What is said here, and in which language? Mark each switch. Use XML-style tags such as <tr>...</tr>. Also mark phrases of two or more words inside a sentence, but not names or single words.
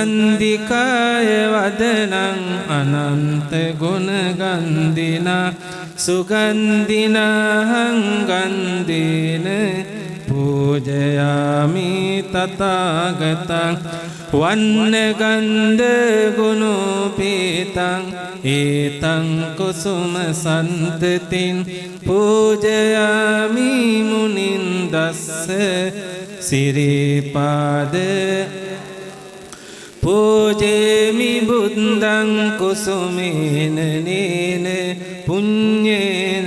<pi>සුගන්ධිකාය වදනං අනන්ත ගුණ ගන්ධිනා සුගන්ධිනහං ගන්ධේන පූජයාමි තථාගතං වන්න ගන්ධ ගුණෝපේතං ඒතං කුසුම සන්තතින් පූජයාමි මුනින්දස්ස සිරිපාද පූජේමි බුද්ධං කුසුමේන නේන පුඤ්ඤේන</pi>